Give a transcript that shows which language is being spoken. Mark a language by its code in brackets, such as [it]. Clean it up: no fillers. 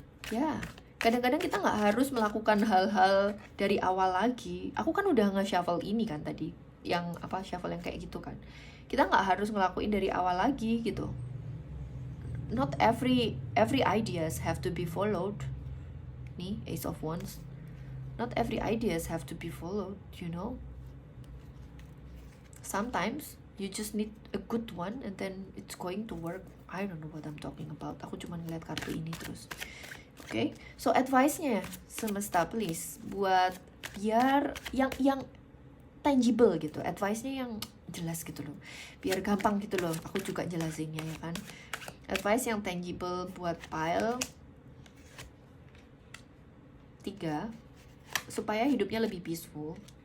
[id] Ya, kadang-kadang kita nggak harus melakukan hal-hal dari awal lagi. Aku kan udah nge-shuffle ini kan tadi, yang shuffle yang kayak gitu kan. Kita nggak harus ngelakuin dari awal lagi gitu. [en] Not every ideas have to be followed. Nih, Ace of Wands. Not every ideas have to be followed, you know. Sometimes you just need a good one and then it's going to work. I don't know what I'm talking about. [id] Aku cuma ngeliat kartu ini terus. Okay, so advice-nya semesta please buat biar yang tangible gitu. Advice-nya yang jelas gitu loh. Biar gampang gitu loh. Aku juga jelasinnya ya kan. Advice yang tangible buat pile 3 supaya hidupnya lebih peaceful.